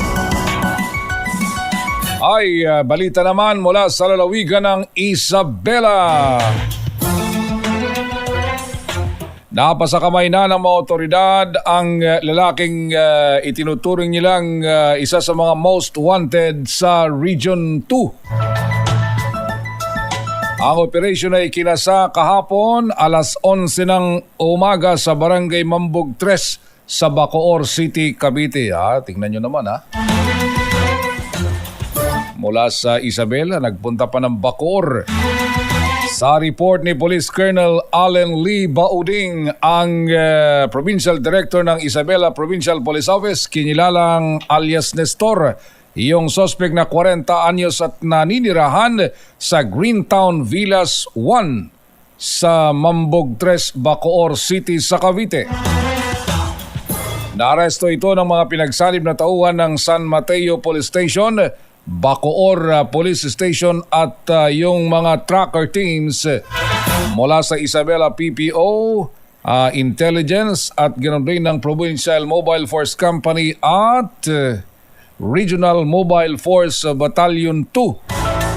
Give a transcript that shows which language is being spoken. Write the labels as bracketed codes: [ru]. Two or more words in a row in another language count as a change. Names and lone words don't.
[tl] Ay, balita naman mula sa lalawigan ng Isabela. Napasakamay na ng mga otoridad ang lalaking itinuturing nilang isa sa mga [en] most wanted [tl] sa Region 2. Ang operasyon ay kinasa kahapon alas 11 ng umaga sa Barangay Mambog 3 sa Bacoor City, Cavite. Tingnan nyo naman Mula sa Isabela, nagpunta pa ng Bacoor. Sa report ni Police Colonel Allen Lee Bauding, ang Provincial Director ng Isabela Provincial Police Office, kinilalang alias Nestor, yung suspect na 40 anyos at naninirahan sa Greentown Villas 1 sa Mambog 3, Bacoor City sa Cavite. Naaresto ito ng mga pinagsanib na tauhan ng San Mateo Police Station Bacoor Police Station at yung mga [en] tracker teams [tl] mula sa Isabela PPO, Intelligence at ganoon din ng Provincial Mobile Force Company at Regional Mobile Force Battalion 2.